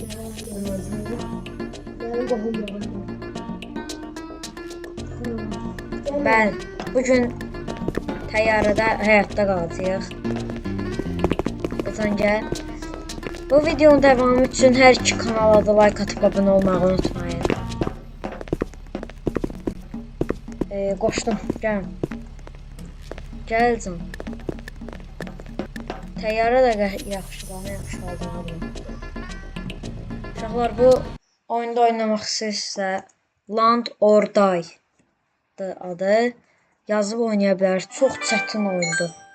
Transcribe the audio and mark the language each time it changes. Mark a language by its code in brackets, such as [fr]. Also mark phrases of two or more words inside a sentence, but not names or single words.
[az] Ben bugün təyyarədə həyatda qalacağıq. [tr] Lütfen gel. Bu videonun devamı için her iki kanala da like atıp abone olmayı unutmayın. Koştum. Gel. Gel can. [az] Təyyarə də yaxşı oldu. Uşaqlar, bu oyunda oynamaq istəyirsə Land or Die adı. Yazıb oynaya bilər. Çox çətin oyundur.